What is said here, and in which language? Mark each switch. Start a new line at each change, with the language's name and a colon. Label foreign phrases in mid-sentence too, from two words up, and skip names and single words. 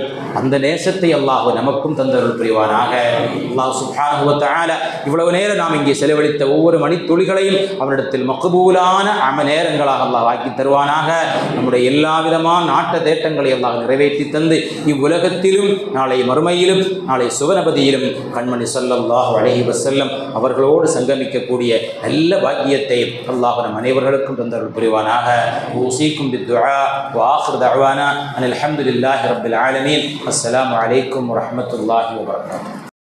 Tamil: அந்த நேசத்தை அல்லாஹ் நமக்கும் தந்தருள் புரிவானாக.
Arabic: الله سبحانه وتعالى
Tamil: இவ்வளவு நேரம் நாம் இங்கே செலவழித்த ஒவ்வொரு மணித்துளிகளையும் அவனிடத்தில் மக்பூலான நேரங்களாக அல்லாஹ் ஆக்கி தருவானாக. நம்முடைய எல்லா விதமான நாட்ட தேட்டங்களை அல்லாஹ் நிறைவேற்றி தந்து இவ்வுலகத்திலும் நாளை மறுமையிலும் நாளை சுவனபதியிலும் கண்மணி
Arabic: صلى الله عليه وسلم
Tamil: அவர்களோடு சங்கமிக்கக்கூடிய நல்ல பாக்கியத்தை அல்லாஹ் நம் அனைவர்களுக்கும் தந்தருள் புரிவானாக.
Arabic: أوصيكم بالدعاء وآخر دعوانا أن الحمد لله رب العالمين. السلام عليكم ورحمة الله وبركاته.